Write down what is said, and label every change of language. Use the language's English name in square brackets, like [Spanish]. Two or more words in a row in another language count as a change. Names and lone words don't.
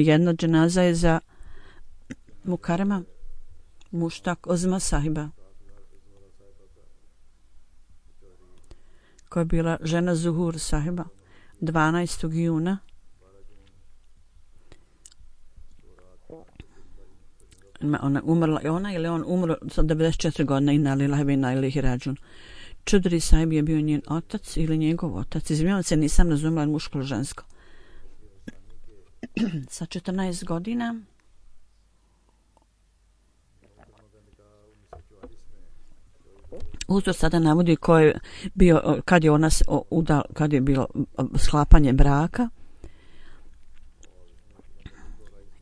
[Bosnian] Jedna dženaza je za Mukarema Muštak Ozma sahiba, koja je bila žena Zuhur sahiba, 12. juna. Ona umrla, ili on umro sa 94 godina, [Arabic] إنا لله وإنا إليه راجعون. [Bosnian] Čudri sahib je bio njen otac ili njegov otac. Izvinjavam se, nisam razumela muško ili žensko. Sa 14 godina uzor sada navodi ko je bio, kad je bilo sklapanje braka.